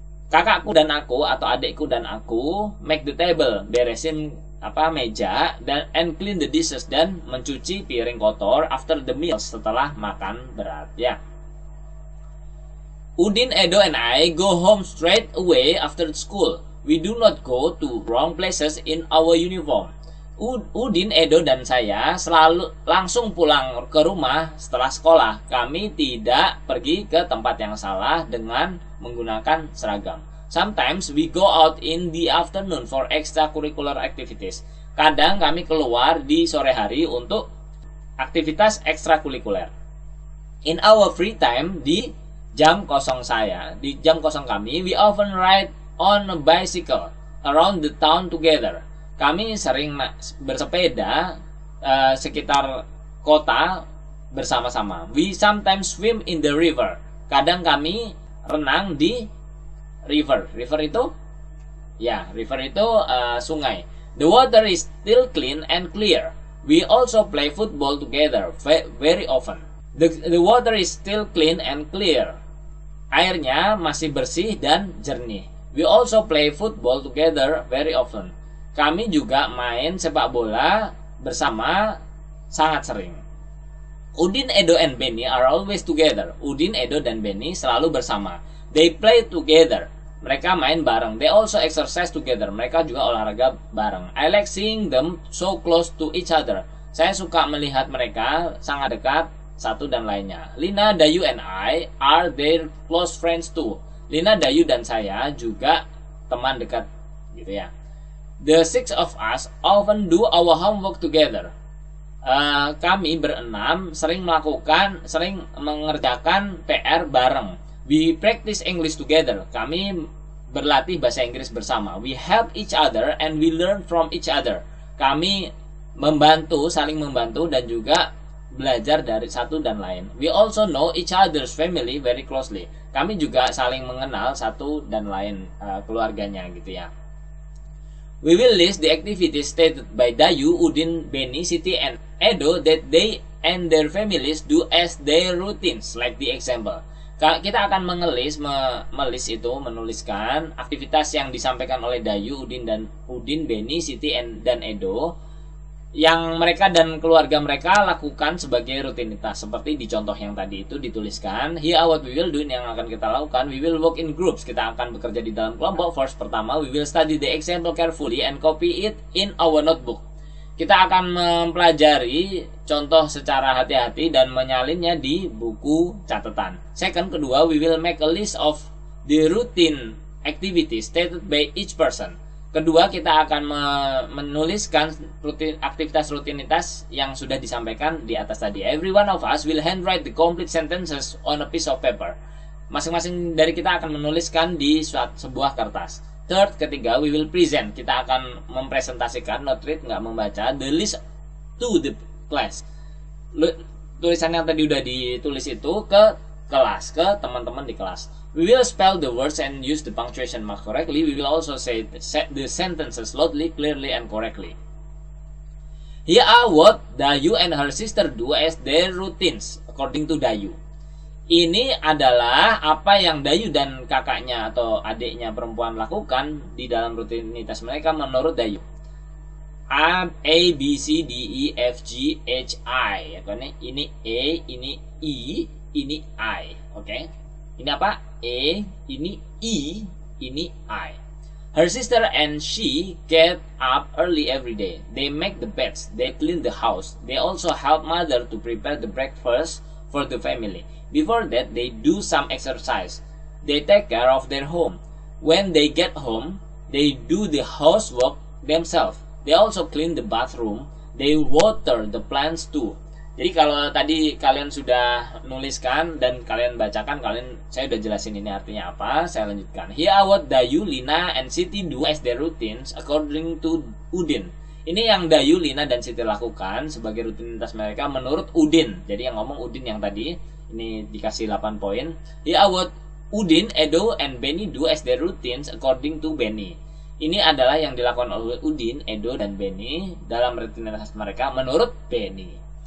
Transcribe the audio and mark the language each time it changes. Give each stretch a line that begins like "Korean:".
Indonesian: Kakakku dan aku atau adikku dan aku
English: make the table,
Indonesian: beresin meja, dan
English: and clean the dishes,
Indonesian: dan mencuci piring kotor
English: after the meal,
Indonesian: setelah makan berat ya.
English: Udin, Edo and I go home straight away after school. We do not go to wrong places in our uniform.
Indonesian: Udin, Edo dan saya selalu langsung pulang ke rumah setelah sekolah. Kami tidak pergi ke tempat yang salah dengan menggunakan seragam.
English: Sometimes we go out in the afternoon for extracurricular activities.
Indonesian: Kadang kami keluar di sore hari untuk aktivitas ekstrakurikuler.
English: In our free time,
Indonesian: di jam kosong kami,
English: we often ride on a bicycle around the town together.
Indonesian: kami sering bersepeda sekitar kota bersama-sama.
English: We sometimes swim in the river.
Indonesian: Kadang kami renang di river. River itu sungai.
English: The water is still clean and clear. We also play football together very often. The water is still clean and clear.
Indonesian: Airnya masih bersih dan jernih.
English: We also play football together very often.
Indonesian: Kami juga main sepak bola bersama sangat sering.
English: Udin, Edo, and Benny are always together.
Indonesian: Udin, Edo, dan Benny selalu bersama.
English: They play together.
Indonesian: Mereka main bareng.
English: They also exercise together.
Indonesian: Mereka juga olahraga bareng.
English: I like seeing them so close to each other.
Indonesian: Saya suka melihat mereka sangat dekat satu dan lainnya.
English: Lina, Dayu, and I are their close friends too.
Indonesian: Lina, Dayu, dan saya juga teman dekat, gitu ya.
English: The six of us often do our homework together.
Indonesian: Kami berenam sering mengerjakan PR bareng.
English: We practice English together.
Indonesian: Kami berlatih bahasa Inggris bersama.
English: We help each other and we learn from each other.
Indonesian: Kami saling membantu dan juga belajar dari satu dan lain.
English: We also know each other's family very closely.
Indonesian: Kami juga saling mengenal satu dan lain keluarganya, gitu ya.
English: We will list the activities stated by Dayu, Udin, Benny, Siti, and Edo that they and their families do as their routines, like the example.
Indonesian: Kita akan menuliskan aktivitas yang disampaikan oleh Dayu, Udin, Benny, Siti, dan Edo yang mereka dan keluarga mereka lakukan sebagai rutinitas, seperti di contoh yang tadi itu dituliskan.
English: Here what we will do,
Indonesian: yang akan kita lakukan.
English: We will work in groups.
Indonesian: Kita akan bekerja di dalam kelompok.
English: First,
Indonesian: pertama,
English: we will study the example carefully and copy it in our notebook.
Indonesian: Kita akan mempelajari contoh secara hati-hati dan menyalinnya di buku catatan.
English: Second,
Indonesian: kedua,
English: we will make a list of the routine activities stated by each person.
Indonesian: Kedua, kita akan menuliskan aktivitas rutinitas yang sudah disampaikan di atas tadi.
English: Every one of us will handwrite the complete sentences on a piece of paper.
Indonesian: Masing-masing dari kita akan menuliskan di sebuah kertas.
English: Third,
Indonesian: ketiga,
English: we will present.
Indonesian: Kita akan mempresentasikan,
English: not read,
Indonesian: nggak membaca,
English: the list to the class.
Indonesian: Tulisan yang tadi udah ditulis itu ke kelas, ke teman-teman di kelas.
English: We will spell the words and use the punctuation mark correctly. We will also say the sentences loudly, clearly, and correctly. Here are what Dayu and her sister do as their routines, according to Dayu.
Indonesian: Ini adalah apa yang Dayu dan kakaknya atau adiknya perempuan lakukan di dalam rutinitas mereka menurut Dayu.
English: A, B, C, D, E, F, G, H, I.
Indonesian: Ini E, ini I, ini I. Oke? Ini apa? E, ini I, ini I.
English: Her sister and she get up early every day. They make the beds, they clean the house. They also help mother to prepare the breakfast for the family. Before that, they do some exercise. They take care of their home. When they get home, they do the housework themselves. They also clean the bathroom. They water the plants too.
Indonesian: Jadi kalau tadi kalian sudah nuliskan dan kalian bacakan, saya udah jelasin ini artinya apa. Saya lanjutkan.
English: Here are what Dayu, Lina, and Siti do as their routines according to Udin.
Indonesian: Ini yang Dayu, Lina, dan Siti lakukan sebagai rutinitas mereka menurut Udin. Jadi yang ngomong Udin yang tadi, ini dikasih 8 poin.
English: Here are what Udin, Edo, and Benny do as their routines according to Benny.
Indonesian: Ini adalah yang dilakukan oleh Udin, Edo, dan Benny dalam rutinitas mereka menurut Benny.